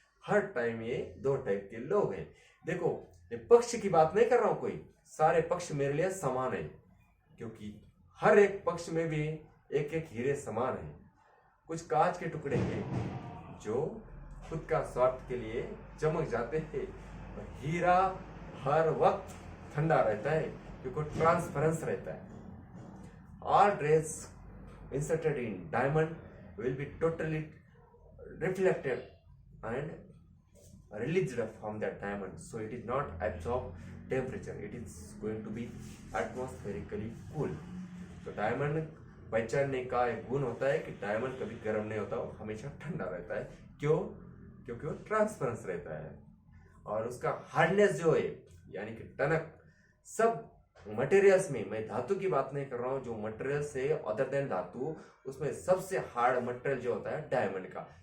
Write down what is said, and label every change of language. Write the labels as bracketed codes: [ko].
[hi] हर time ये दो type के लोग हैं। देखो, ये पक्ष की बात नहीं कर रहा हूं, कोई सारे पक्ष मेरे लिए समान है, क्योंकि हर एक पक्ष में भी एक एक हीरे समान है। कुछ कांच के टुकड़े हैं जो खुद का स्वार्थ के लिए चमक जाते हैं, हीरा हर वक्त ठंडा रहता है क्योंकि ट्रांसपेरेंस रहता है। [en] All rays inserted in diamond will be totally reflected and released from that diamond, so it is not absorb temperature, it is going to be atmospherically cool. [hi] तो डायमंड पहचानने का एक गुण होता है कि डायमंड कभी गर्म नहीं होता, वो हमेशा ठंडा रहता है। क्यों? क्योंकि वो ट्रांसपेरेंस रहता है और उसका हार्डनेस जो है यानी कि टनक, सब मटेरियल्स में, मैं धातु की बात नहीं कर रहा हूँ, जो मटेरियल्स है अदर देन धातु, उसमें सबसे हार्ड मटेरियल जो होता है डायमंड का।